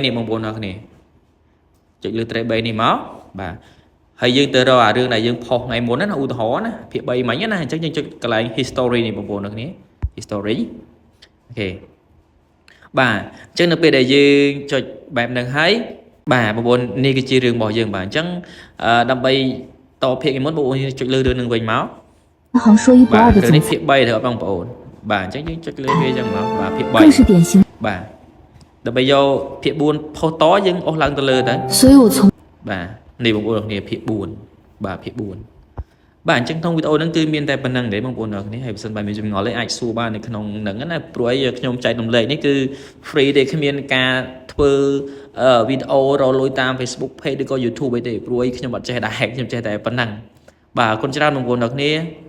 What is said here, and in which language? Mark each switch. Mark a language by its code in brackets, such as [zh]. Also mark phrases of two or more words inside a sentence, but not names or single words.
[km] នេះបងប្អូនទាំងគ្នាចុចលើ tray 3នេះមកបាទហើយយើងទៅរករឿងដែលយើងផុសថ្ងៃមុនណាឧទាហរណ៍ណាភាគ3មិញណាអញ្ចឹងយើងចុចកន្លែង history នេះបងប្អូនទាំងគ្នា history អូខេបាទអញ្ចឹងនៅពេលដែលយើងចុចបែបហ្នឹងហើយបាទបងប្អូននេះគឺជារឿងរបស់យើងបាទអញ្ចឹងដើម្បីតភាគមុនបងប្អូនចុចលើរឿងនឹងវិញមក [zh] 行说一不二的 [km] នេះភាគ3ទៅបងប្អូនបាទអញ្ចឹងយើងចុចលើវាអញ្ចឹងមកបាទភាគ3 [zh] 更是典型 [km] បាទដើម្បីយកភាគ4ផុសតយើងអស់ឡើងទៅលើទៅ [zh] 所以我从 [km] បាទនេះបងប្អូនគ្នាភាគ4បាទភាគ4បាទអញ្ចឹងក្នុងវីដេអូហ្នឹងគឺមានតែប៉ុណ្្នឹងទេបងប្អូនទាំងគ្នាហើយបើសិនបើមានចម្ងល់ទេអាចសួរបាននៅក្នុងហ្នឹងណាព្រោះអីខ្ញុំចែករំលែកនេះគឺ free ទេគ្មានការធ្វើវីដេអូរលួយតាម [en] Facebook page [km] ឬក៏ YouTube អីទេព្រោះអីខ្ញុំអត់ចេះដែរខ្ញុំចេះតែប៉ុណ្ណឹងបាទអរគុណច្រើនបងប្អូនទាំងគ្នា